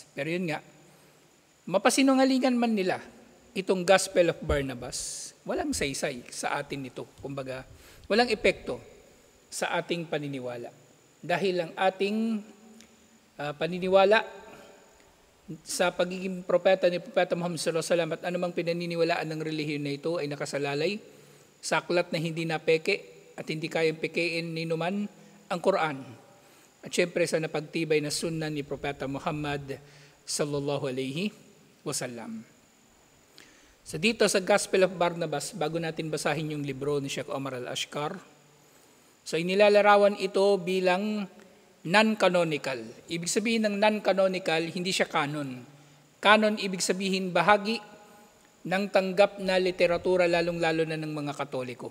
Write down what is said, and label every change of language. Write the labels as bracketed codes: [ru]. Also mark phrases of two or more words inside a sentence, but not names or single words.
[tl] Pero yun nga, mapasinungalingan man nila itong Gospel of Barnabas, walang saysay sa atin ito. Kumbaga, walang epekto sa ating paniniwala. Dahil ang ating paniniwala sa pagiging propeta ni Propeta Muhammad [ar] صلى الله عليه وسلم [tl] at anumang pinaniniwalaan ng relihiyon na ito ay nakasalalay sa aklat na hindi napeke at hindi kayang pekein ni numan ang Quran. At syempre sa napagtibay na sunnah ni Propeta Muhammad [ar] صلى الله عليه وسلم. [tl] So dito sa Gospel of Barnabas, bago natin basahin yung libro ni Sheikh Omar Al-Ashkar, so inilalarawan ito bilang non-canonical. Ibig sabihin ng non-canonical, hindi siya canon. Canon, ibig sabihin bahagi ng tanggap na literatura, lalong-lalo na ng mga Katoliko.